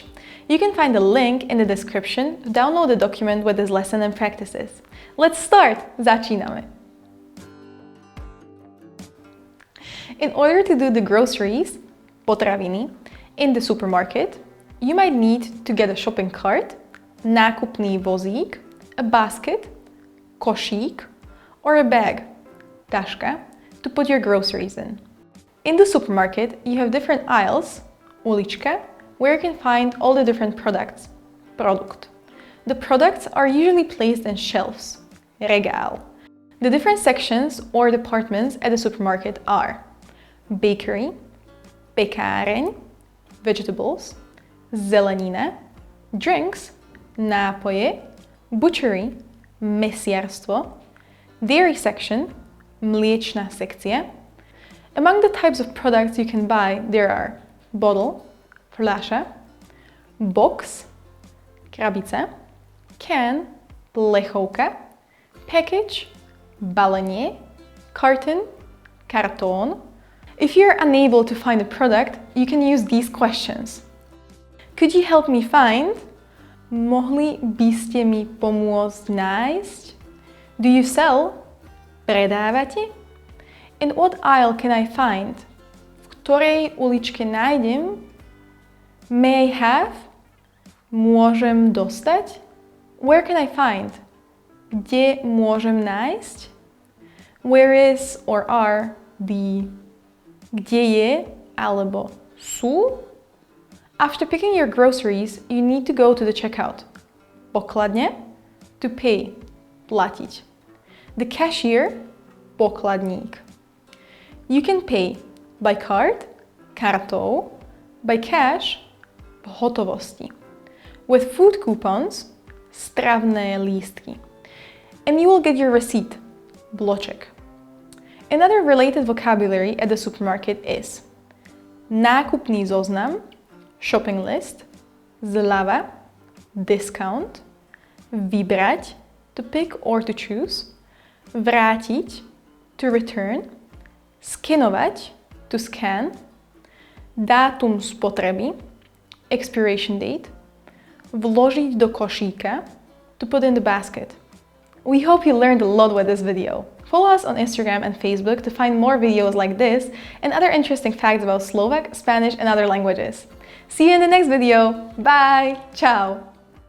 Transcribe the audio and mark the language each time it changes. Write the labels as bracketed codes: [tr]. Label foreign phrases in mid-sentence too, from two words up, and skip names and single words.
[en] You can find a link in the description to download the document with this lesson and practices. Let's start! Začíname! In order to do the groceries, potraviny, in the supermarket, you might need to get a shopping cart, [sk] nákupný vozík, [en] a basket, [sk] košík, [en] or a bag, taška, to put your groceries in. In the supermarket, you have different aisles, ulička, where you can find all the different products, produkt. The products are usually placed in shelves, regál. The different sections or departments at the supermarket are bakery, [sk] pekáreň, vegetables, zelenina, drinks, nápoje, butchery, mesiarstvo, [en] dairy section, [sk] mliečna sekcia. [en] Among the types of products you can buy, there are bottle, [sk] fľaša, box, krabica, can, plechovka, package, balenie, carton, kartón. [en] If you're unable to find a product, you can use these questions. Could you help me find? [sk] Mohli by ste mi pomôcť nájsť? [en] Do you sell? Predávate? In what aisle can I find? [sk] V ktorej uličke nájdem? [en] May I have? [sk] Môžem dostať? [en] Where can I find? [sk] Kde môžem nájsť? [en] Where is or are the? [sk] Kde je alebo sú? [en] After picking your groceries, you need to go to the checkout. [sk] Pokladne, [en] to pay, [sk] platiť. [en] The cashier, pokladník. You can pay by card, [sk] kartou, [en] by cash, [sk] v hotovosti. [en] With food coupons, [sk] stravné lístky. [en] And you will get your receipt, bloček. Another related vocabulary at the supermarket is [sk] nákupný zoznam, [en] shopping list, zľava, discount, vybrať, to pick or to choose, [sk] vrátiť, [en] to return, [sk] skenovať, [en] to scan, [sk] dátum spotreby, [en] expiration date, [sk] vložiť do košíka, [en] to put in the basket. We hope you learned a lot with this video. Follow us on Instagram and Facebook to find more videos like this and other interesting facts about Slovak, Spanish and other languages. See you in the next video. Bye! Ciao!